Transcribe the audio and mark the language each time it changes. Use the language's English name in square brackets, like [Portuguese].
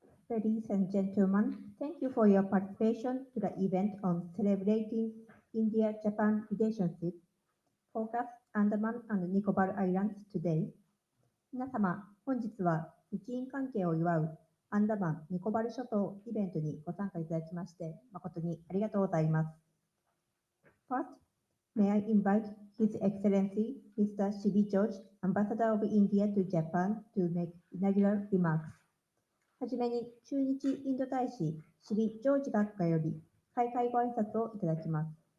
[English] Ladies and gentlemen, thank you for your participation to the event on celebrating India-Japan relationship, focus Andaman and Nicobar Islands today. [Japanese] 皆様、本日は日印関係を祝うアンダマン・ニコバル諸島イベントにご参加いただきまして誠にありがとうございます。 [English] First, may I invite His Excellency Mr. Shibi George, Ambassador of India to Japan, to make inaugural remarks. [Japanese] はじめに駐日インド大使シビ・ジョージ学科より開会ご挨拶をいただきます。